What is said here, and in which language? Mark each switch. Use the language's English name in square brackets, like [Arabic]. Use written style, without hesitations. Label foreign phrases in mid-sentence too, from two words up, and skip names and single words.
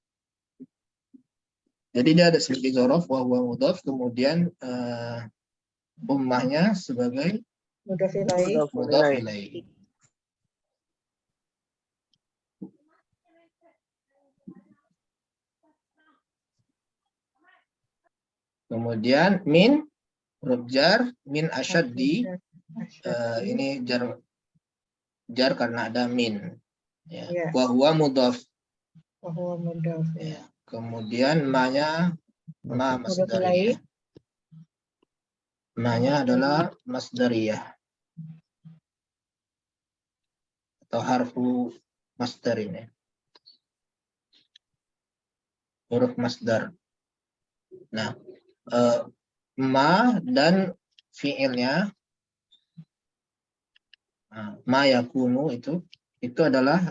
[Indonesian] Jadi dia ada sedikit [Arabic] zorof wa huwa mudhaf, [Indonesian] kemudian ummahnya sebagai mudhaf ilaih. Kemudian min huruf jar, [Arabic] min asyaddi, [Indonesian] ini jar karena ada min. Ya. [Arabic] Wa huwa mudhaf. [Indonesian] Ya. Kemudian ma-nya [Arabic] ma masdariyah. [Indonesian] Ma-nya adalah masdariyah. Atau [Arabic] harfu masdar [Indonesian] ini. [Arabic] Huruf masdar. [Indonesian] Nah, ma dan fiilnya [Arabic] ma yakunu [Indonesian] itu adalah